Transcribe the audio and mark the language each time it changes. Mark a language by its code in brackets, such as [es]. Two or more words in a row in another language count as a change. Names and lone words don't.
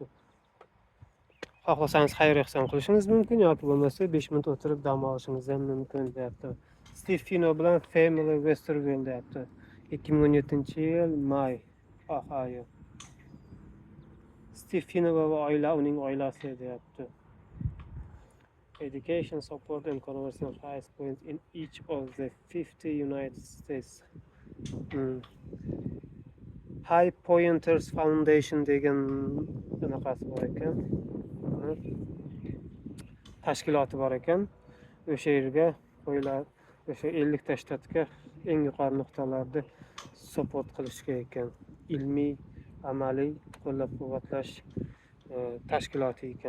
[uz] Xohlasangiz xayr-ehson qilishingiz mumkin yoki bo'lmasa 5 minut o'tirib dam olishingiz ham mumkin deyapti. Steve Fino bilan Family Westerville deyapti. 2017-yil may, Ohio. Steve Fino va uning oilasi deyapti. [en] Education support and conversion highest points in each of the 50 United States. [uz] High Pointers Foundation degan anaqasi bor ekan. Tashkiloti bor ekan. O'sha yerga qo'yiladi. O'sha 50 ta shtatga eng yuqori nuqtalarda support qilishga ekan. Ilmiy, amaliy qo'llab-quvvatlash tashkiloti ekan.